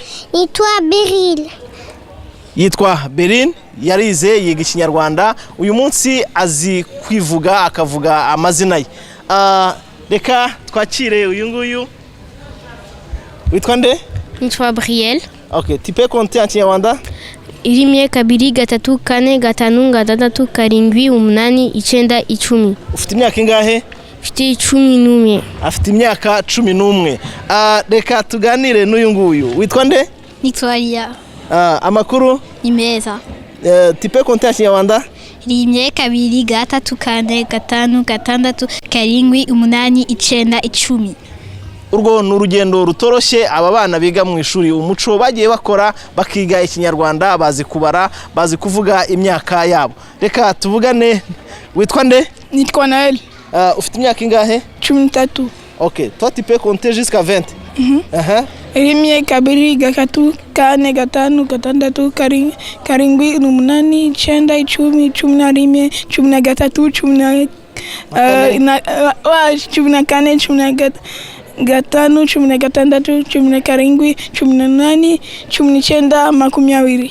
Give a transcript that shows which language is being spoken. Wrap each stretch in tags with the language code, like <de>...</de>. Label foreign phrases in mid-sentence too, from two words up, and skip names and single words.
<rw>Nitwa Beril. Yitwa Beril, yarize yiga Ikinyarwanda, uyu munsi azi kwivuga akavuga amazina ye. Reka twakire uyu nguyu. Witwa nde? Nitwa Briel.</rw> <fr>Okay, tu peux compter en Kinyarwanda?</fr> <rw>Rimwe, kabiri, gatatu, kane, gatanu, gatandatu, karindwi, umunani, icyenda, icumi. Ufite imyaka ingahe? Mfite 11. Afite imyaka 11. Reka tuganire n'uyu nguyu. Witwa nde? Nitwa Lia. Amakuru? Ni meza.</rw> <fr>Tu peux compter en Kinyarwanda?</fr> <rw>Rimwe, kabiri, gatatu, kane, gatanu, gatandatu, karindwi, umunani, icyenda, icumi. Urwo ni urugendo rutoroshye aba bana biga mu ishuri Umuco bagiye bakora, bakiga Ikinyarwanda, bazi kubara, bazi kuvuga imyaka yabo. Reka tuvugane. Witwa nde? Nitwa Nael. Ufite imyaka ingahe? 13.</rw> <fr>Okay, toi tu peux compter jusqu'à 20.</fr> <rw>Rimwe, kabiri, gatatu, kane, gatanu, gatandatu, karindwi, umunani, icyenda, icumi, cumi na rimwe, cumi na gatatu, cumi na kane, cumi na gatanu, cumi na gatandatu, cumi na karindwi, cumi n'umunani, cumi n'icyenda, 20.</rw>